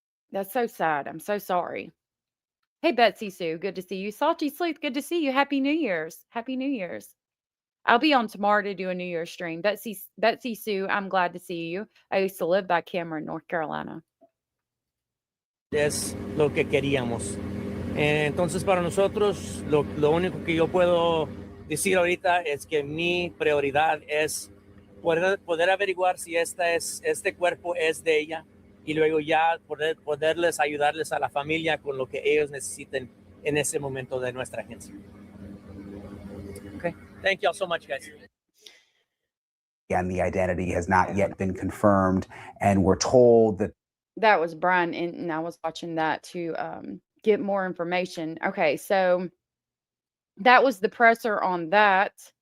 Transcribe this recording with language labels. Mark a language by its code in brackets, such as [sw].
[en] That's so sad. I'm so sorry. Hey, Betsy Sue, good to see you. Salty Sleuth, good to see you. Happy New Year's. Happy New Year's. I'll be on tomorrow to do a New Year's stream. Betsy Sue, I'm glad to see you. I used to live by Cameron, North Carolina. [es] Es lo que queríamos. Entonces, para nosotros, lo único que yo puedo decir ahorita es que mi prioridad es poder averiguar si este cuerpo es de ella, y luego ya poderles ayudarles a la familia con lo que ellos necesiten en ese momento de nuestra agencia. [en] Okay. Thank you all so much, guys. And the identity has not yet been confirmed, and we're told that was Brian, and I was watching that to get more information. Okay, so that was the presser on that.